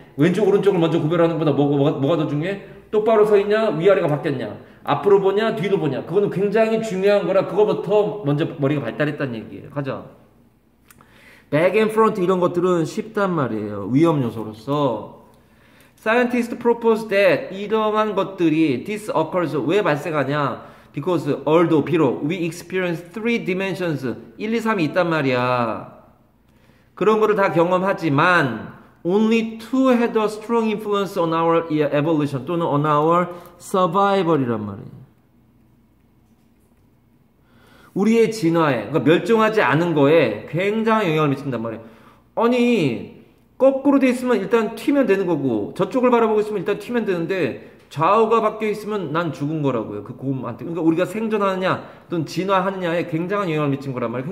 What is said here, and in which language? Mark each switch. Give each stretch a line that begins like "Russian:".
Korean: 왼쪽 오른쪽을 먼저 구별하는 것보다 뭐가 더 중요해? 똑바로 서 있냐 위아래가 바뀌었냐 앞으로 보냐 뒤로 보냐 그거는 굉장히 중요한 거라 그거부터 먼저 머리가 발달했다는 얘기예요. 가자.
English: back and front
Korean: 이런 것들은 쉽단 말이에요. 위험 요소로서
English: Scientists propose that
Korean: 이러한 것들이
English: this occurs
Korean: 왜 발생하냐?
English: Because although
Korean: 비록
English: we experience three dimensions 1, 2, 3이 있단 말이야.
Korean: 그런 거를 다 경험하지만
English: only two had a strong influence on our evolution
Korean: 또는
English: on our survival이란 말이에요.
Korean: 우리의 진화에 그러니까 멸종하지 않은 거에 굉장히 영향을 미친단 말이에요. 아니 거꾸로 돼 있으면 일단 튀면 되는 거고 저쪽을 바라보고 있으면 일단 튀면 되는데 좌우가 바뀌어 있으면 난 죽은 거라고요. 그 곰한테. 그러니까 우리가 생존하느냐 또는 진화하느냐에 굉장한 영향을 미친 거란 말이에요.